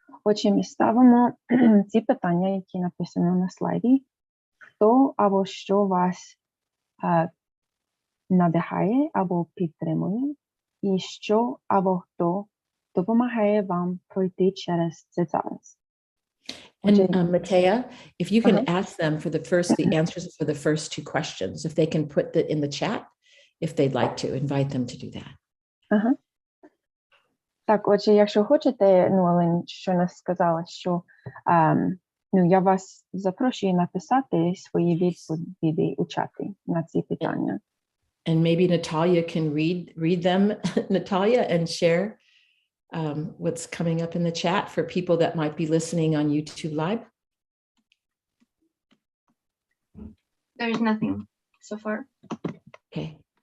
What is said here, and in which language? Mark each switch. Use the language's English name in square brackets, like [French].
[Ukrainian] Отже, ми ставимо ці питання, які написано на слайді. Хто або що вас надихає або підтримує, і що або хто допомагає вам пройти через це зараз. [English] And Matea, if you can ask them for the answers for the first two questions, if they can put that in the chat, if they'd like to, invite them to do that. [Ukrainian] Так, отже, якщо хочете, Олен щойно сказала, що я вас запрошую написати свої відповіді у чаті на ці питання. [English] And maybe Natalia can read them, Natalia, and share what's coming up in the chat for people that might be listening on YouTube Live. There's nothing so far. Okay.